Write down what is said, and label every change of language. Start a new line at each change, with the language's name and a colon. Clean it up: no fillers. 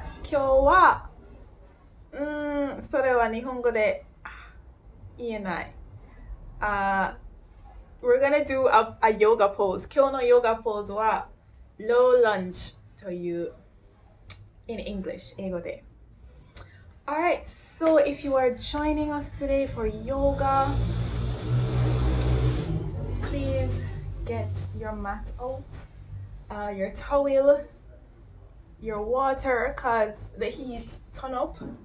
Japanese: 今日はそれは日本語で言えない。
English: We're gonna do a yoga pose.
Japanese: 今日のヨガポーズは low lunge という
English: in English
Japanese: 英語で。
English: Alright, so if you are joining us today for yoga, please get your mat out, your towel, your water, cause the heat turn up.